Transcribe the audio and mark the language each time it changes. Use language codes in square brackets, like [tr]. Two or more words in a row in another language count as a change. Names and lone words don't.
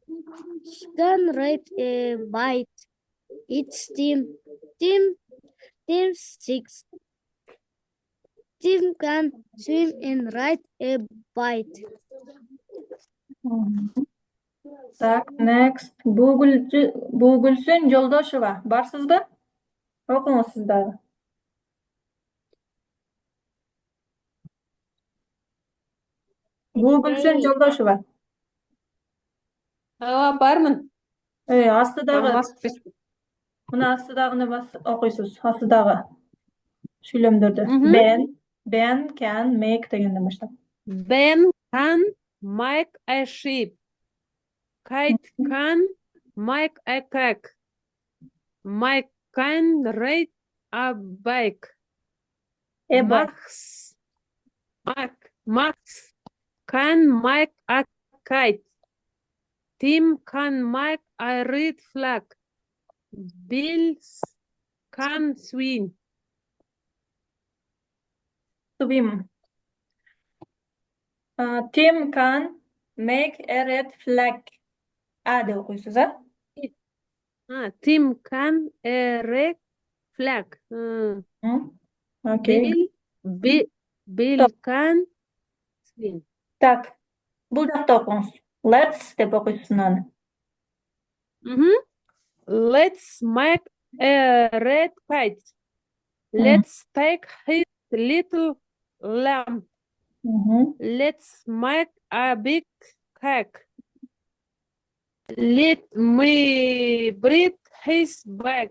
[en] He can ride a bike. It's Tim. Tim Tim 6. Tim can swim and ride a bike. Так, next. [ky] Бugülsün Жолдошева. Барсызбы? Окуңуз сиз дагы. Бugülsün Жолдошева. Бармын. Астыдагы, мына астыдагыны окуйсуз. Астыдагы сүйлөмдөрдү. [en] Ben can make [ky] дегенден баштап. [en] Ben can make a ship. Kite can make a cake. Mike can ride a bike. Max can make a kite. Tim can make a red flag. Bill can swim. Swim. Tim can make a red flag. [ky] A деп окуйсуз, а? [en] Tim can a red flag. [ky] Окей. [en] Bill can swim. [ky] Так, бул жакта окуңуз. Let's деп окуйсуз мынаны. [en] Let's make a red kite. Let's take his little lamp. Let's make a big cake. Let me breathe his back.